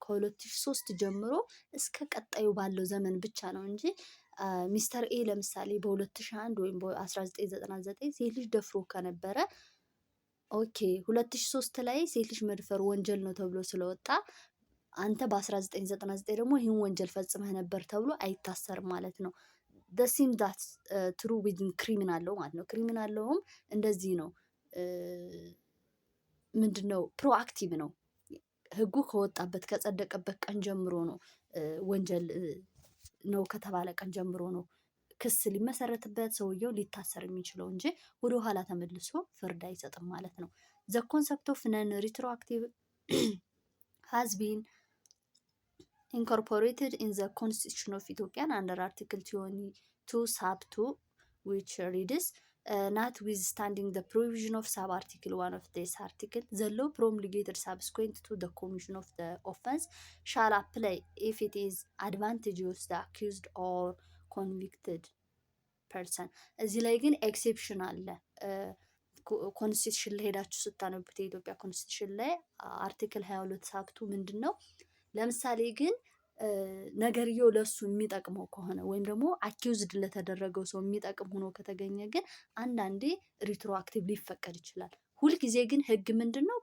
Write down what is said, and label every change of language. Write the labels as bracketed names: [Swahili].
[Amharic] ከ2003 ጀምሮ እስከ ቀጣዩ ባለው ዘመን ብቻ ነው እንጂ ሚስተር ኤ ለምሳሌ በ2001 ወይም በ1999 ሴት ልጅ ደፍሮ ከነበረ ኦኬ 2003 ላይ ሴት ልጅ መድፈር ወንጀል ነው ተብሎ ስለወጣ አንተ በ1999 ደግሞ ይህን ወንጀል ፈጽመህ ነበር ተብሎ አይታሰርም ማለት ነው። ደሲም ዳት ትሩ ዊዝን ክሪሚናል ሎው ማለት ነው። ክሪሚናል ሎውም እንደዚህ ነው። ምንድነው ፕሮአክቲቭ ነው። ህጉ ከወጣበት ከጸደቀበት ቀን ጀምሮ ነው ወንጀል ነው ከተባለ ቀን ጀምሮ ነው ክስ ሊመሰረትበት ሰውየው ሊታሰር የሚችለው እንጂ ወደ ኋላ ተመልሶ ፍርድ አይሰጥም ማለት ነው። [English] ዘ ኮንሰፕት ኦፍ ነን ሪትሮአክቲቭ has been incorporated in the Constitution of Ethiopia under Article 22 sub 2 which reads notwithstanding the provision of sub-article 1 of this article, the law promulgated subsequent to the commission of the offense shall apply if it is advantageous to the accused or convicted person. [Amharic] እዚህ ላይ ግን ኤክሴፕሽን አለ። ኮንስቲቱሽን ላይ ሄዳችሁ ስታነቡት የኢትዮጵያ ኮንስቲቱሽን ላይ አርቲክል 22 ሳብቱ ምንድን ነው? ለምሳሌ ግን ነገርየው ለሱ የሚጠቅመው ከሆነ ወይም ደግሞ አኪውዝድ ለተደረገው ሰው የሚጠቅም ሆኖ ከተገኘ ግን አንዳንዴ ሪትሮአክቲቭ ሊፈቀድ ይችላል። ሁልጊዜ ግን ህግ ምንድን ነው?